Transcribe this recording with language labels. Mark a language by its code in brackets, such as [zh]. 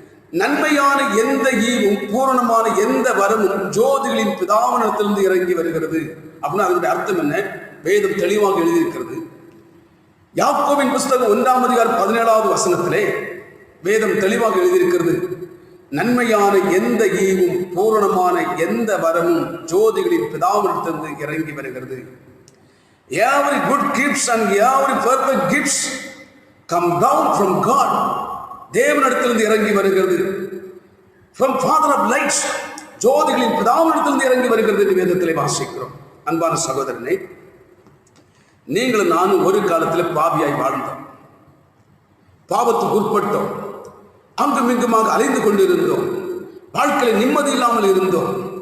[ta] நன்மையான எந்த ஈவும் பூரணமான எந்த வரமும் ஜோதிகளின் பிதாவனத்திலிருந்து இறங்கி வருகிறது. அப்படின்னா அதனுடைய அர்த்தம் என்ன? வேதம் தெளிவாக எழுதியிருக்கிறது. யாக்கோபின் புஸ்தகம் 1:17 வேதம் தெளிவாக எழுதியிருக்கிறது, நன்மையான எந்த ஈவும் பூரணமான எந்த வரமும் ஜோதிகளின் பிதாவிடத்திலிருந்து இறங்கி வருகிறது. [en] Every good gifts and every perfect gifts come down from God. [ta] தேவனிடத்திலிருந்து இறங்கி வருகிறது. [en] From Father of lights, [ta] ஜோதிகளின் பிதாவிடத்திலிருந்து இறங்கி வருகிறது என்று வேதத்திலே வாசிக்கிறோம். அன்பான சகோதரனே, நீங்களும் நானும் ஒரு காலத்தில் பாவியாய் வாழ்ந்தோம், பாவத்துக்கு உட்பட்டோம், அங்கும் இங்குமாக அலைந்து கொண்டிருந்தோம், வாழ்க்கையில் நிம்மதி இல்லாமல் இருந்தோம்.